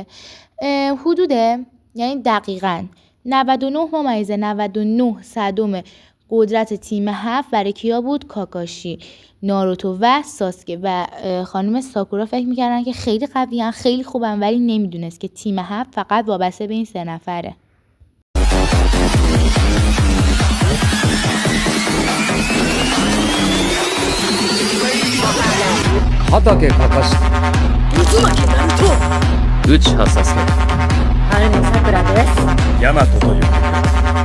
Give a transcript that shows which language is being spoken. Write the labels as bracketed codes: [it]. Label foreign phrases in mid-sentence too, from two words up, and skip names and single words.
[fa] حدوده، یعنی دقیقاً 99.99 قدرت تیم 7 برای کیا بود؟ کاکاشی، ناروتو و ساسکه. و خانم ساکورا فکر میکردن که خیلی قویان، خیلی خوبن، ولی نمیدونست که تیم 7 فقط وابسته به این 3 نفره. [ja] 畑かかし渦巻ナルト内葉サスケ春の桜ですヤマトという